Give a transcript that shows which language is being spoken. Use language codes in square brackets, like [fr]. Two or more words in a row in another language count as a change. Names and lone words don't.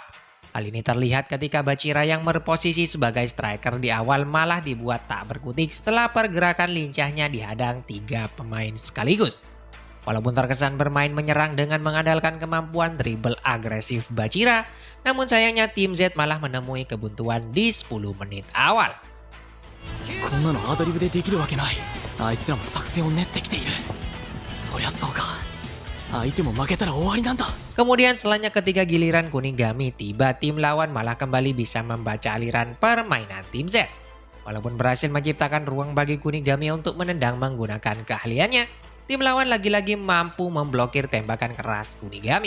[id] Hal ini terlihat ketika Bachira yang berposisi sebagai striker di awal malah dibuat tak berkutik setelah pergerakan lincahnya dihadang 3 pemain sekaligus. Walaupun terkesan bermain menyerang dengan mengandalkan kemampuan dribble agresif Bachira, namun sayangnya tim Z malah menemui kebuntuan di 10 menit awal. [ja] こんなのアドリブでできるわけない。あいつらも作戦を練ってきている。そりゃそうか。相手も負けたら終わりなんだ。 [id] Kemudian selanjutnya ketika giliran Kunigami tiba, tim lawan malah kembali bisa membaca aliran permainan tim Z. Walaupun berhasil menciptakan ruang bagi Kunigami untuk menendang menggunakan keahliannya, tim lawan lagi-lagi mampu memblokir tembakan keras Kunigami.